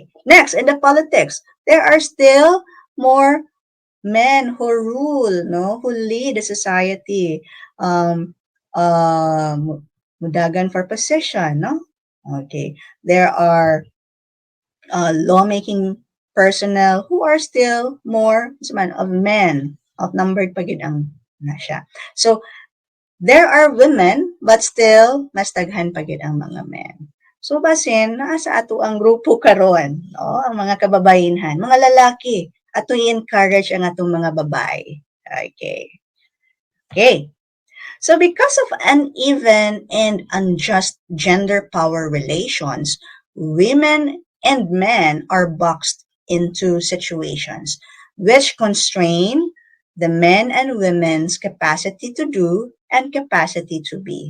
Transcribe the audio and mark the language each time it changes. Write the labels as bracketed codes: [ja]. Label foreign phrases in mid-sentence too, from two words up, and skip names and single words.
[en] Next, in the politics, there are still more men who rule, no, who lead the society. Mudagan for position, no? Okay. There are lawmaking personnel who are still more of men, outnumbered [ceb] pa gid ang na siya. [en] So there are women but still [ceb] mas daghan pa gid ang mga [en] men. [ceb] So basin naa sa ato ang grupo karon, no, ang mga kababayenhan, mga lalaki, ato i-encourage ang atong mga babae. [en] Okay. Okay. So because of uneven and unjust gender power relations, women and men are boxed into situations which constrain the men and women's capacity to do and capacity to be.